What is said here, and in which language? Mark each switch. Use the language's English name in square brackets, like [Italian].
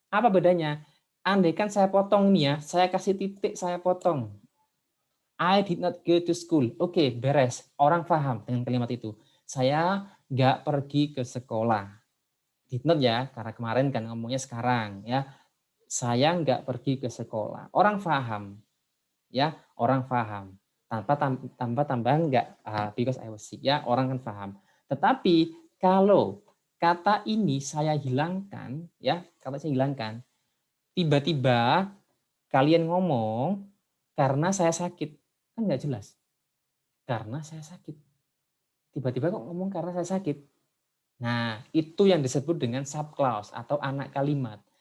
[Indonesian] Apa bedanya? Andaikan saya potong nih ya, saya kasih titik, saya potong. [English] I did not go to school. Oke, beres. [Indonesian] Orang paham dengan kalimat itu. Saya nggak pergi ke sekolah. Did not ya, karena kemarin kan ngomongnya sekarang ya. Saya nggak pergi ke sekolah. Orang paham. Ya, orang paham. Tanpa tambahan nggak, [English] because I was sick [Indonesian] ya, orang kan paham. Tetapi kalau kata ini saya hilangkan, ya, kata saya hilangkan, tiba-tiba kalian ngomong karena saya sakit, kan nggak jelas. Karena saya sakit. Tiba-tiba kok ngomong karena saya sakit. Nah, itu yang disebut dengan subclause atau anak kalimat.